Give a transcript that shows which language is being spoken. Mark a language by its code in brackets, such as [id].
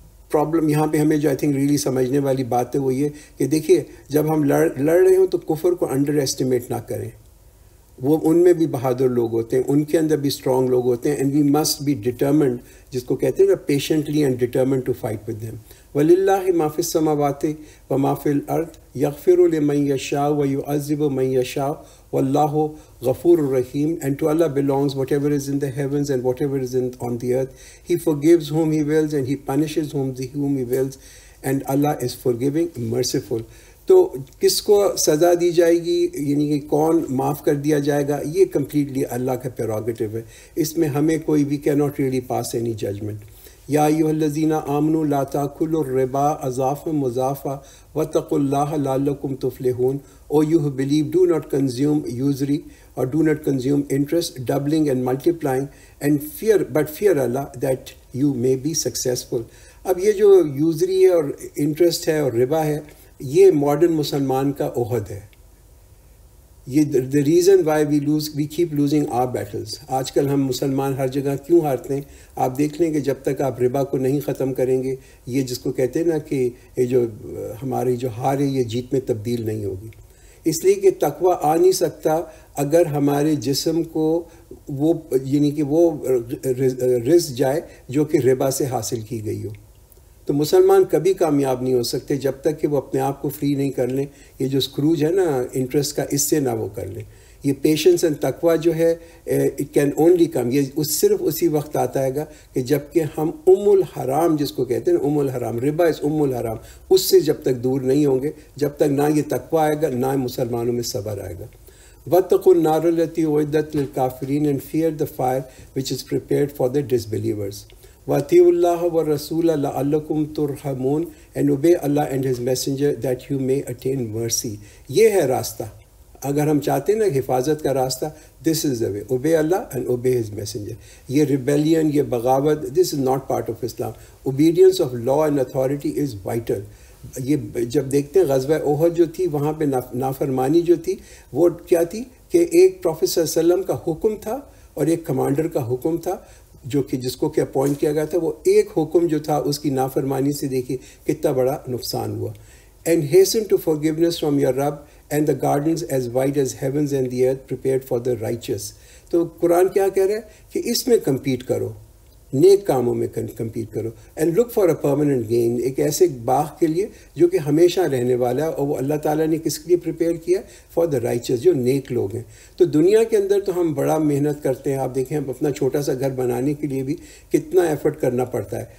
[ur] Problem یہاں پہ ہمیں جو آئی تھنک ریلی سمجھنے والی بات ہے وہ یہ کہ دیکھیے جب ہم لڑ رہے ہوں تو کفر کو انڈر ایسٹیمیٹ نہ کریں، وہ ان میں بھی بہادر لوگ ہوتے ہیں، ان کے اندر بھی اسٹرانگ لوگ ہوتے ہیں، [en] and we must be determined, [ur] جس کو کہتے ہیں نا [en] Patiently and determined to fight with them. [ar] وَلِلَّهِ مَا فِي السَّمَاوَاتِ وَمَا فِي الْأَرْضِ يَغْفِرُ لِمَن يَشَاءُ وَيُعَذِّبُ مَن يَشَاءُ Wallahu Ghafurur Rahim, [en] and to Allah belongs whatever is in the heavens and whatever is on the earth. He forgives whom He wills and He punishes whom He wills, and Allah is forgiving, merciful. [ur] تو کس کو سزا دی جائے گی، یعنی کہ کون معاف کر دیا جائے گا، یہ کمپلیٹلی اللہ کا پیروگیٹو ہے. اس میں ہمیں کوئی [en] We کی not really pass any judgment. [ar] یا ایھا الذین آمنوا لا تاکلوا الربا اضعافا مضاعفا واتقوا اللہ لعلکم تفلحون. [en] O you who believe, do not consume usury or do not consume interest, doubling and multiplying, and fear Allah that you may be successful. [ur] اب یہ جو یوزری ہے اور انٹرسٹ ہے اور ربا ہے، یہ ماڈرن مسلمان کا عہد ہے. [en] یہ the reason why we keep losing our battles. [ur] آج کل ہم مسلمان ہر جگہ کیوں ہارتے ہیں؟ آپ دیکھ لیں کہ جب تک آپ ربا کو نہیں ختم کریں گے، یہ جس کو کہتے ہیں نا کہ یہ جو ہماری جو ہار ہے یہ جیت میں تبدیل نہیں ہوگی. اس لیے کہ تقوی آ نہیں سکتا اگر ہمارے جسم کو وہ یعنی کہ وہ رزق جائے جو کہ ربا سے حاصل کی گئی ہو. تو مسلمان کبھی کامیاب نہیں ہو سکتے جب تک کہ وہ اپنے آپ کو فری نہیں کر لیں. یہ جو اسکروج ہے نا انٹرسٹ کا، اس سے نہ وہ کر لیں. یہ پیشنس اینڈ تقوی جو ہے [en] it can only come, [ur] یہ صرف اسی وقت آتا ہے گا کہ جب کہ ہم الحرام جس کو کہتے ہیں نا، الحرام، ربا از الحرام، اس سے جب تک دور نہیں ہوں گے، جب تک نہ یہ تقوی آئے گا نہ مسلمانوں میں صبر آئے گا. [ar] وَاتَّقُوا النَّارَ الَّتِي أُعِدَّتْ لِلْكَافِرِينَ, [en] and fear the fire which is prepared for the disbelievers. [ar] وَأَطِيعُوا اللَّهَ وَالرَّسُولَ لَعَلَّكُمْ تُرْحَمُونَ, [en] and obey Allah and His Messenger that you may attain mercy. [ur] یہ ہے راستہ. اگر ہم چاہتے ہیں نا حفاظت کا راستہ، [en] this is the way. Obey Allah and obey His Messenger. یہ rebellion، یہ بغاوت، this is not part of Islam. Obedience of law and authority is vital. [ur] یہ جب دیکھتے ہیں غزوہ احد جو تھی، وہاں پہ نافرمانی جو تھی وہ کیا تھی کہ ایک پروفیٹ صلی اللہ علیہ وسلم کا حکم تھا اور ایک کمانڈر کا حکم تھا جو کہ جس کو کہ اپوائنٹ کیا گیا تھا. وہ ایک حکم جو تھا اس کی نافرمانی سے دیکھیے کتنا بڑا نقصان ہوا. [en] And hasten to forgiveness from your Rabb, and the gardens as wide as heavens and the earth prepared for the righteous. [ur] تو قرآن کیا کہہ رہا ہے کہ اس میں کمپیٹ کرو، نیک کاموں میں کمپیٹ کرو. [en] and look for a permanent gain, [ur] ایک ایسے باغ کے لیے جو کہ ہمیشہ رہنے والا ہے، اور وہ اللہ تعالیٰ نے کس کے لیے پریپیئر کیا؟ [en] for the riches, [ur] جو نیک لوگ ہیں. تو دنیا کے اندر تو ہم بڑا محنت کرتے ہیں. آپ دیکھیں اپنا چھوٹا سا گھر بنانے کے لیے بھی کتنا ایفرٹ کرنا پڑتا ہے.